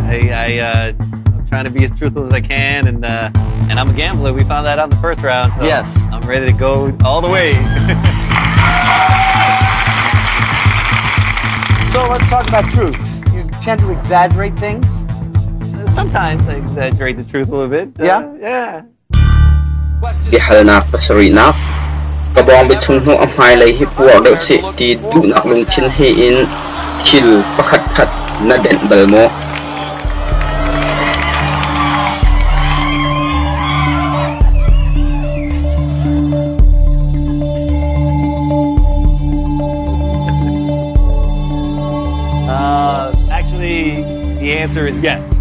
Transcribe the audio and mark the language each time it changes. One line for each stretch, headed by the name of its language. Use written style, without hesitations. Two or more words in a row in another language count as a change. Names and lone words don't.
English: I'm trying to be as truthful as I can, and I'm a gambler. We found that out in the first round. So Yes. I'm ready to go all the way. So let's talk about truth. You tend to exaggerate things. Sometimes I exaggerate the truth a little bit. Yeah? Yeah.
Hakha Chin: Bihalna pasarina kabong bichung no amhai lai hi puak deuh si ti tu nak lung chin he in thil pakhat khat na den balmo.
English: Actually, the answer is yes.